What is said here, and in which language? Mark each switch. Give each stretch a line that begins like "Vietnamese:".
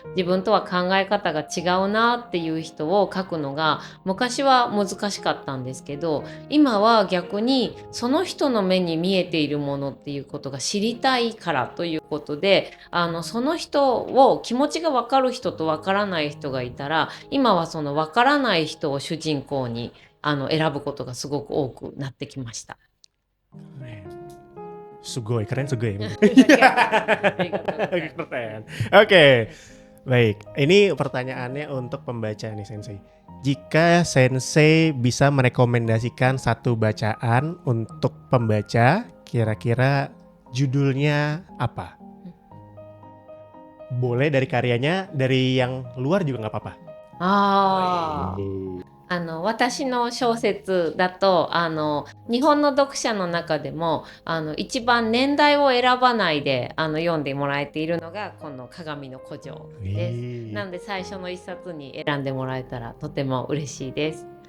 Japanese: 自分とは考え方が違うなっていう人を書くのが昔は難しかったんですけど、今は逆にその人の目に見えているものっていうことが知りたいからということで、その人を気持ちがわかる人とわからない人がいたら、今はそのわからない人を主人公に選ぶことがすごく多くなってきました。 Sugoi, keren sugoi. ありがとうございます。
Indonesian: Keren. Oke, baik. Ini pertanyaannya untuk pembaca nih Sensei. Jika Sensei bisa merekomendasikan satu bacaan untuk pembaca, kira-kira judulnya apa? Boleh dari karyanya, dari yang luar juga nggak apa-apa.
Japanese: ああ、私の小説だと日本の読者の中でも一番年代を選ばないで読んでもらえているのがこの鏡の古城です。なので最初の一冊に選んでもらえたらとても嬉しいです。